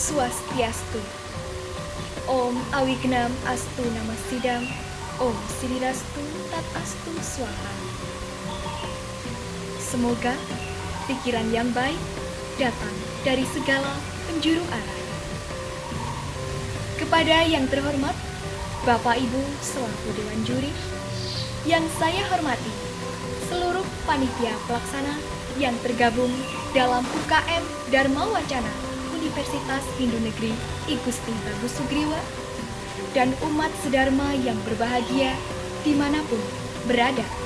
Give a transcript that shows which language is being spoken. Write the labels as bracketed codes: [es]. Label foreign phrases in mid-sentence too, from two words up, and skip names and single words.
[id] Swastiastu. [sa] ॐ अविघ्नम् अस्तु नमःसिद्धम्. ॐ सिद्धिरस्तु तत् अस्तु स्वाहा. [id] Semoga pikiran yang baik datang dari segala penjuru arah. Kepada yang terhormat Bapak Ibu selaku Dewan Juri, yang saya hormati seluruh panitia pelaksana yang tergabung dalam UKM Dharma Wacana Universitas Hindu Negeri I Gusti Bagus Sugriwa, dan umat sedharma yang berbahagia dimanapun berada.